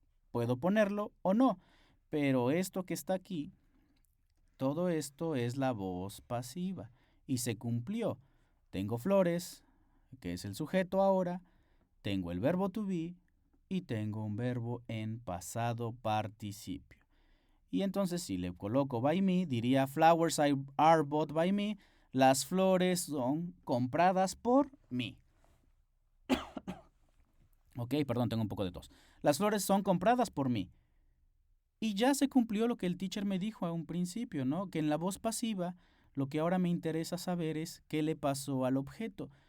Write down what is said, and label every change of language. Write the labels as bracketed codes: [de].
[es] Puedo ponerlo o no. Pero esto que está aquí, todo esto es la voz pasiva. Y se cumplió. Tengo flores, que es el sujeto ahora. Tengo el verbo to be y tengo un verbo en pasado participio. Y entonces si le coloco [en] by me, [es] diría [en] flowers are bought by me. [es] Las flores son compradas por mí. Ok, perdón, tengo un poco de tos. Las flores son compradas por mí. Y ya se cumplió lo que el teacher me dijo a un principio, ¿no? Que en la voz pasiva lo que ahora me interesa saber es qué le pasó al objeto.